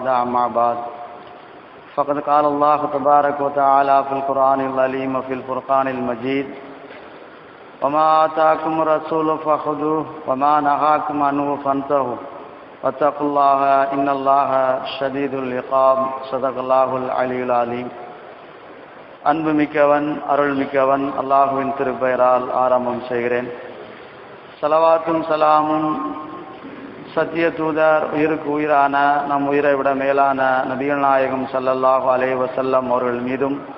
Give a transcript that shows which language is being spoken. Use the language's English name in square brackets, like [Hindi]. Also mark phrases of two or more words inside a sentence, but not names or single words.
[Arabic] أما بعد فقد قال الله تبارك وتعالى في القرآن العظيم وفي الفرقان المجيد وما آتاكم الرسول فخذوه وما نهاكم عنه فانتهوا واتقوا الله إن الله شديد العقاب. صدق الله العلي العظيم. [Tamil] அன்பு மிக்கவன் அருள் மிக்கவன் அல்லாஹுவின் திருப்பெயரால் ஆரம்பம் செய்கிறேன். ஸலவாத்தும் சலாமும் சத்திய தூதர் உயிருக்கு உயிரான நம் உயிரை விட மேலான நபிகள் நாயகம் [Arabic] صلى الله عليه وسلم [Tamil] அவர்கள் மீதும்